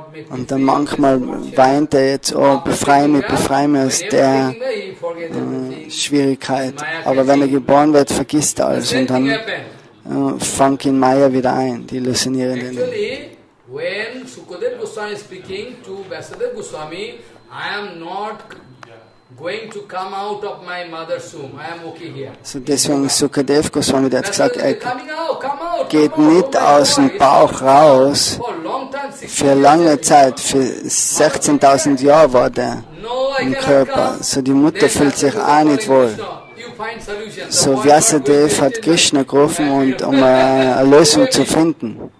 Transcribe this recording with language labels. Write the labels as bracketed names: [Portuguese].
[German] Und dann manchmal weint er jetzt, oh, befreie mich aus der Schwierigkeit. Aber wenn er geboren wird, vergisst er alles und dann fängt ihn Maya wieder ein, die illusionierenden. [English] When Sukadev Goswami is speaking to Vasudev Goswami, I am not going to come out of my mother's womb. I am okay here. [German] So deswegen Sukadev Goswami, der hat gesagt, er geht nicht aus dem Bauch raus. Für lange Zeit, für 16.000 Jahre war der im Körper. So die Mutter fühlt sich auch nicht wohl. So Vyasadev hat Krishna gerufen, um eine Lösung zu finden.